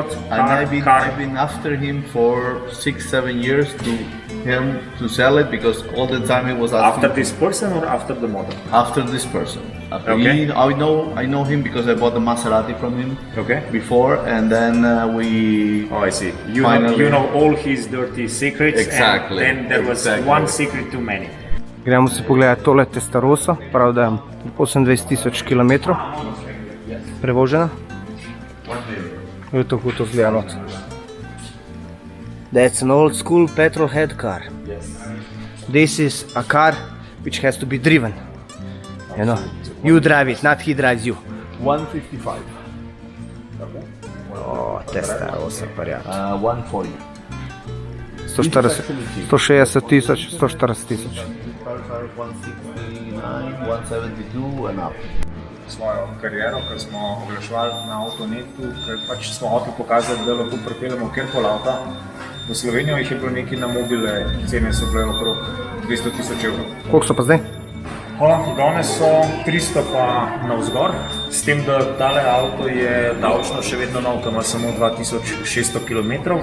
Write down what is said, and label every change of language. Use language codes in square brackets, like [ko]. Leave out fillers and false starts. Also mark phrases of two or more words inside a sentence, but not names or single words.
[en] And I've been after him for 6-7 years to sell it because all the time it was asking after this person or after the model? after this person. Okay. I know him because I bought the Maserati from him Okay. before, and then we. Oh, I see. You Finally. know all his dirty secrets. Exactly, And then there was exactly. one secret too many. [sl] Gremo si pogledati tole Testarossa, prav da je 28,000 km prevožena. Je to kako to zgleda not. [en] That's an old school petrol head car. This is a car which has to be driven. You know, you drive it, not he drives you. 155. [sl] O, Testarossa, parja. 140. 140, 160 tisoč, 140 tisoč. [en] Cars are 169, 172 and up. [sl] Svojo kariero, ko smo oglaševali na Avtonetu, ker pač smo hoteli pokazati, da lahko pripeljemo kjerkoli avta. V Slovenijo jih je bilo nekaj na mobile, cene so bile okrog 200,000 evrov. Koliko so pa zdaj? Danes so 300 pa navzgor, s tem, da tale avto je davčno še vedno nov, ki ima samo 2600 km.